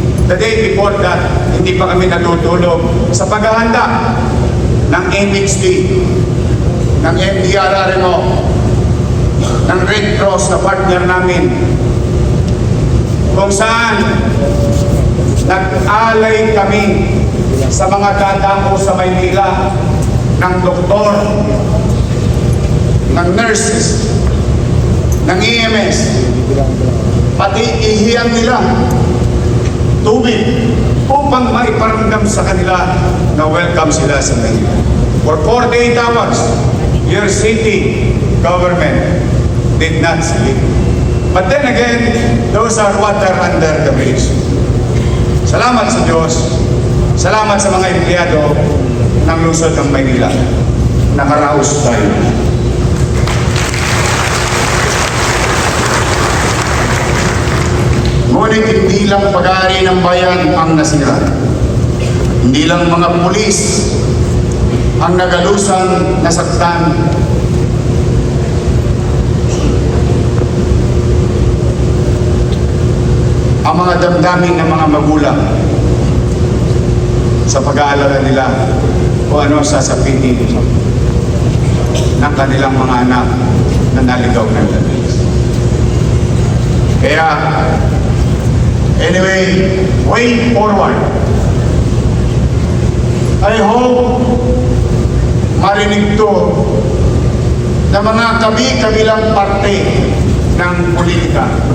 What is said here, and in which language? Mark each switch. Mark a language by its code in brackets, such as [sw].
[en] The day before that, [tl] hindi pa kami natutulog sa paghahanda ng MHD, ng MDRRMO, ng Red Cross na partner namin, kung saan nag-alay kami sa mga dadako sa Maynila ng doktor, ng nurses, ng EMS, pati ihiyang nila tubig upang maiparamdam sa kanila na welcome sila sa Maynila. [en] For 48 hours, your city government did not sleep. But then again, those are water under the bridge. [tl] Salamat sa Diyos. Salamat sa mga empleyado ng lungsod ng Maynila. Nakaraos tayo. Ngunit hindi lang pag-aari ng bayan ang nasira. Hindi lang mga pulis ang nagalusan, nasaktan. Ang mga damdamin ng mga magulang sa pag-aalala nila kung ano sasapitin ng kanilang mga anak na naligaw ng labis. Kaya, [en] anyway, way forward. I hope [tl] marinig to na mga kabi-kabilang parte ng politika.